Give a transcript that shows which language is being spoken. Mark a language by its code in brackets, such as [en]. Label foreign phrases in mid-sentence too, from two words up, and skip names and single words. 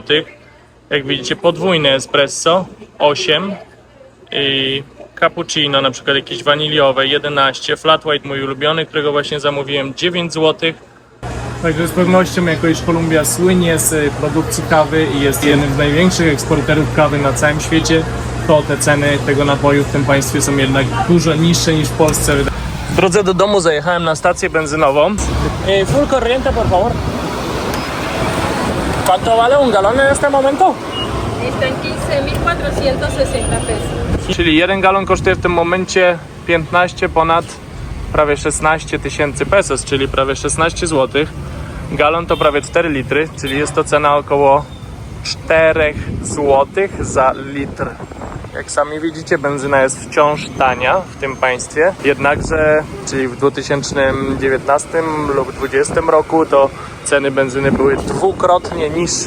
[pl] Jak widzicie, podwójne espresso 8 i cappuccino, na przykład jakieś waniliowe 11, [en] flat white [pl] mój ulubiony, którego właśnie zamówiłem 9 zł. Także z pewnością jakoś Kolumbia słynie z produkcji kawy i jest jednym z największych eksporterów kawy na całym świecie, to te ceny tego napoju w tym państwie są jednak dużo niższe niż w Polsce. W drodze do domu zajechałem na stację benzynową. [es] Full corriente, por favor. ¿Cuánto vale un galón en este momento? Está en 15.460 pesos. [pl] Czyli 1 galon kosztuje w tym momencie 15 ponad prawie 16 tysięcy pesos, czyli prawie 16 zł. Galon to prawie 4 litry, czyli jest to cena około 4 zł za litr. Jak sami widzicie, benzyna jest wciąż tania w tym państwie, jednakże, czyli w 2019 lub 2020 roku, to ceny benzyny były dwukrotnie niższe.